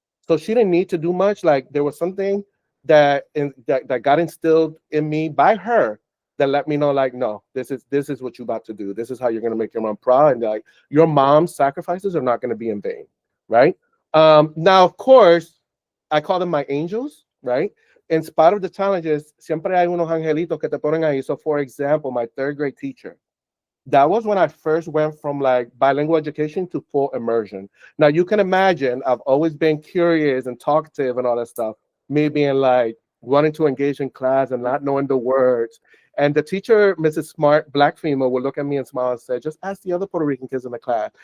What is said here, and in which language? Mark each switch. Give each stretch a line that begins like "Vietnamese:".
English: So she didn't need to do much. Like there was something that got instilled in me by her that let me know, like, no, this is what you're about to do. This is how you're gonna make your mom proud, and like your mom's sacrifices are not gonna be in vain, right? Now, of course, I call them my angels, right? In spite of the challenges,
Spanish: siempre hay unos angelitos que te ponen ahí.
English: So, for example, my third grade teacher, that was when I first went from like bilingual education to full immersion. Now you can imagine I've always been curious and talkative and all that stuff. Me being like wanting to engage in class and not knowing the words. And the teacher, Mrs. Smart, black female, would look at me and smile and say, just ask the other Puerto Rican kids in the class.